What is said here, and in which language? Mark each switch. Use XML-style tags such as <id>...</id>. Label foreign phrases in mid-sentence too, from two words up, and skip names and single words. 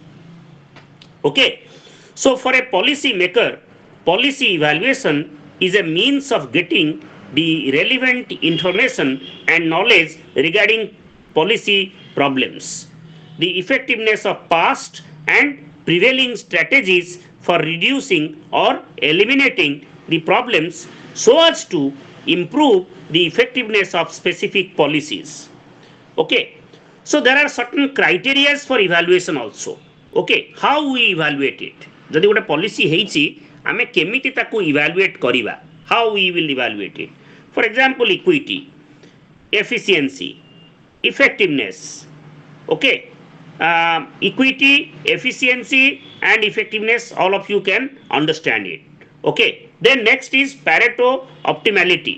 <en>Okay, so for a policy maker, policy evaluation is a means of getting the relevant information and knowledge regarding policy problems, the effectiveness of past and prevailing strategies for reducing or eliminating the problems so as to improve the effectiveness of specific policies. Okay, so there are certain criteria for evaluation also. Okay, how we evaluate it?</en> <or>ଯଦି ଗୋଟେ policy ହେଇଛି ଆମେ କେମିତି ତାକୁ evaluate କରିବା?</or> <en>How we will evaluate it? For example, equity, efficiency, effectiveness. Okay, equity, efficiency and effectiveness, all of you can understand it. Okay, then next is Pareto optimality.</en>